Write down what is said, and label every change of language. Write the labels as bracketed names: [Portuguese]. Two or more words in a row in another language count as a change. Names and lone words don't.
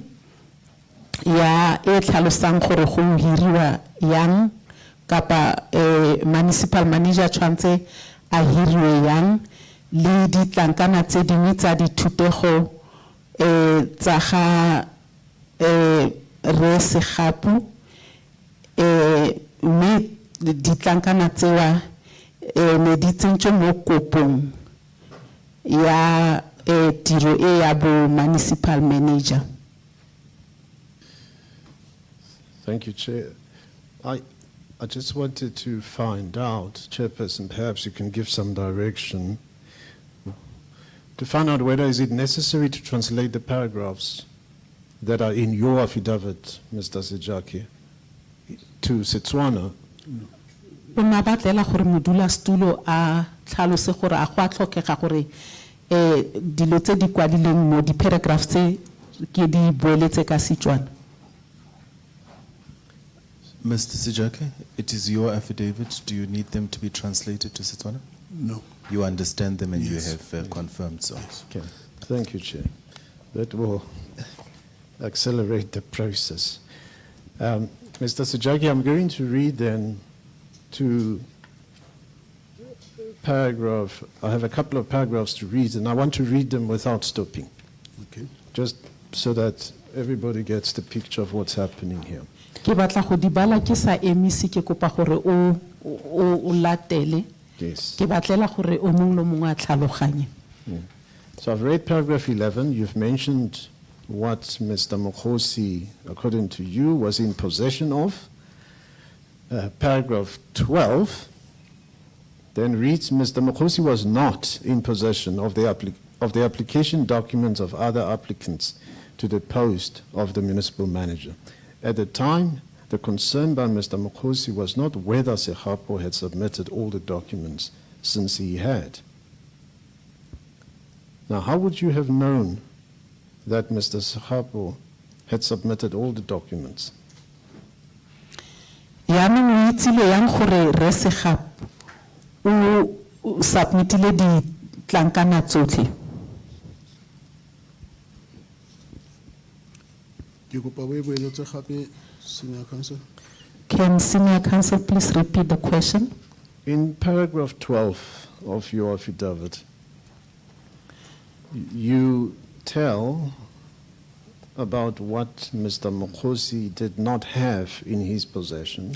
[Tswana] ya e tlhalosang gore go hiriwa yang kapa municipal manager tshwantse a hiriwe yang le ditlankana tse dingwe tsa dithutego tsa ga Re Segapo mme ditlankana tsewa ne di tsentse mo kopong ya tiro e ya bo municipal manager. [English] Thank you, Chair. I just wanted to find out, Chairperson, perhaps you can give some direction, to find out whether is it necessary to translate the paragraphs that are in your affidavit, Mr. 𝐬𝐻𝐫𝐿, to Setswana. [Tswana] O na batlela gore modula stulo a tlhalose gore a go a tlhokega gore dilo tse di kwadileng mo di paragraphs tse ke di boeletse ka Setswana. [English] Mr. 𝐬𝐻𝐫𝐿, it is your affidavit. Do you need them to be translated to Setswana? No. You understand them and Yes. you have confirmed so. Okay. Thank you, Chair. That will accelerate the process. Mr. 𝐬𝐻𝐫𝐿, I'm going to read then to paragraph. I have a couple of paragraphs to read, and I want to read them without stopping, Okay. just so that everybody gets the picture of what's happening here. [Tswana] Ke batla go di bala ke sa emisi ke kopa gore o o latele. Yes. Ke batlela gore o mong le mongwe a tlhaloganye. [English] So I've read paragraph 11. You've mentioned what Mr. Mokgosi, according to you, was in possession of. Paragraph 12 then reads, Mr. Mokgosi was not in possession of the application documents of other applicants to the post of the municipal manager. At the time, the concern by Mr. Mokgosi was not whether 𝐬𝐮𝐬𝐫𝐿 had submitted all the documents, since he had. Now, how would you have known that Mr. 𝐬𝐮𝐬𝐫𝐿 had submitted all the documents? [Tswana] Yaanong o itsile yang gore re Segapo o submitile ditlankana tsotlhe. Ke kopa o e boeletse gape, [English] Senior Counsel. Can Senior Counsel please repeat the question? In paragraph 12 of your affidavit, you tell about what Mr. Mokgosi did not have in his possession.